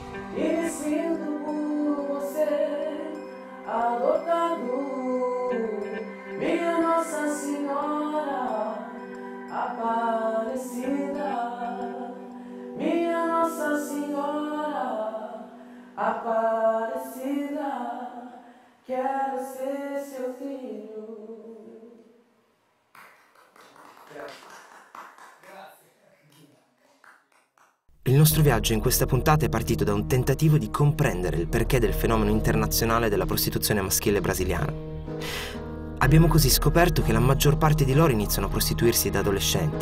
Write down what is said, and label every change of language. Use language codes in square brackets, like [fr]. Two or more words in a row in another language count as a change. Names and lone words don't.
[pt] E me sinto por você adotado, minha Nossa Senhora Aparecida, minha Nossa Senhora Aparecida, quero ser seu filho. [it] Il nostro viaggio in questa puntata è partito da un tentativo di comprendere il perché del fenomeno internazionale della prostituzione maschile brasiliana. Abbiamo così scoperto che la maggior parte di loro iniziano a prostituirsi da adolescenti.